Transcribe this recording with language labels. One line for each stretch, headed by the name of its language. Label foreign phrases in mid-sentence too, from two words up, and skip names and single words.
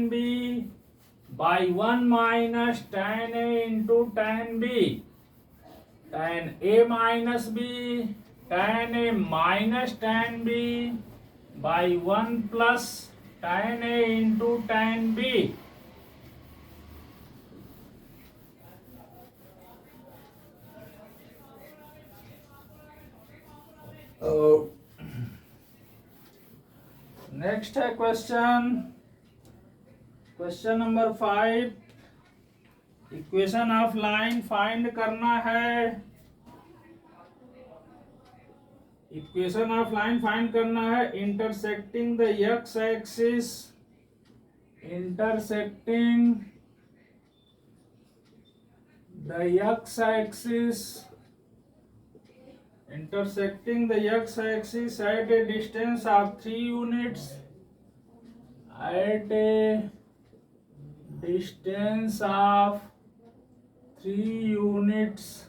English: B by 1 minus tan A into tan B, tan A minus B, tan A minus tan B by 1 plus tan A into tan B। next है question number 5, equation of line find
Hindi: करना है।
English: equation of line find
Hindi: करना है
English: intersecting the x axis, intersecting the x-axis, intersecting the x-axis at a distance of 3 units, at a distance of 3 units